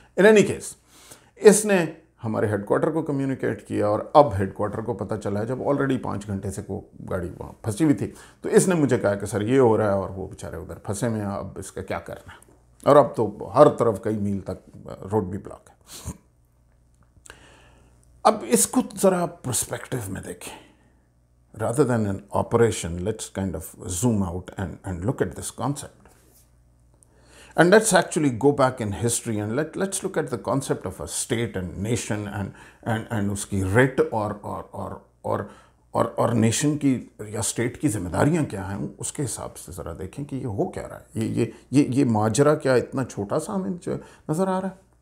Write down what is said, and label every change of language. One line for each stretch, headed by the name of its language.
Urdu: In any case اس نے ہمارے head quarter کو کمیونیکیٹ کیا، اور اب ہیڈ کوارٹر کو پتہ چلا ہے جب آلریڈی 5 گھنٹے سے وہ گاڑی وہاں پھنسی ہوئی تھی. تو اس نے مجھے کہا کہ سر یہ ہو رہا ہے اور وہ بیچارے ادھر پھنسے میں ہیں، اب اس کا کیا کرنا ہے. اور اب تو ہر طرف کئی میل تک روڈ بھی بلاک ہے. اب اس کو ذرا پرسپیکٹو میں دیکھیں.
English: rather than an operation, let's kind of zoom out and look at this concept. And let's actually go back in history and let's look at the concept of a state and nation and
Urdu: اس کی rate اور nation کی یا state کی ذمہ داریاں کیا ہیں، اس کے حساب سے ذرا دیکھیں کہ یہ ہو کیا رہا ہے. یہ ماجرا کیا اتنا چھوٹا سا ہمیں نظر آ رہا ہے.